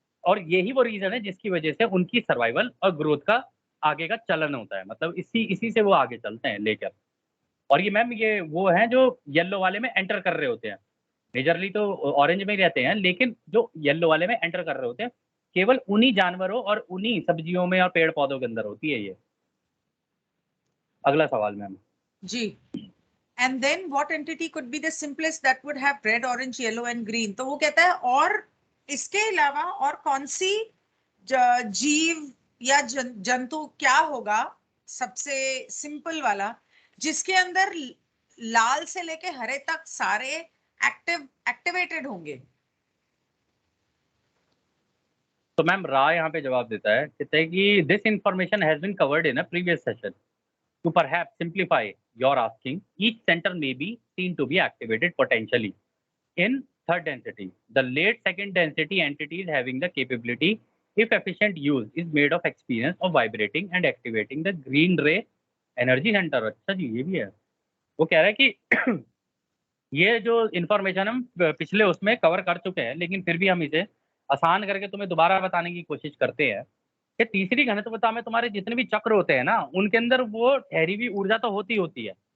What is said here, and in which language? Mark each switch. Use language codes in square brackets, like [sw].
[hi] और यही वो रीजन है जिसकी वजह से उनकी सर्वाइवल और ग्रोथ का आगे का चलन होता है, मतलब इसी इसी से वो आगे चलते हैं लेकर। और ये मैम ये वो हैं जो येलो वाले में एंटर कर रहे होते हैं, मेजरली तो ऑरेंज में ही रहते हैं, लेकिन जो येलो वाले में एंटर कर रहे होते हैं केवल उन्हीं जानवरों और उन्हीं सब्जियों में और पेड़ पौधों के अंदर होती है ये। अगला सवाल ma'am. [en] जी, and then what entity could be the simplest that would have red, orange, yellow and green? [hi] तो वो कहता है और इसके अलावा और कौन सी जीव या जंतु क्या होगा सबसे सिंपल वाला जिसके अंदर लाल से लेके हरे तक सारे एक्टिवेटेड होंगे? तो मैम रा यहाँ पे जवाब देता है, कहते हैं कि [en] This information has been covered in a previous session. To perhaps simplify your asking, each center may be seen to be activated potentially in third density. The late second density entities having the capability, if efficient use, is made of experience of vibrating and activating the green ray energy center. [hi] अच्छा जी, ये भी है। वो कह रहा है कि ये जो इन्फॉर्मेशन हम पिछले उसमें कवर कर चुके हैं, लेकिन फिर भी हम इसे आसान करके तुम्हें दोबारा बताने की कोशिश करते हैं कि तीसरी घनत्वता में तुम्हारे जितने भी चक्र होते हैं ना, उनके अंदर वो ठहरी हुई ऊर्जा तो होती है।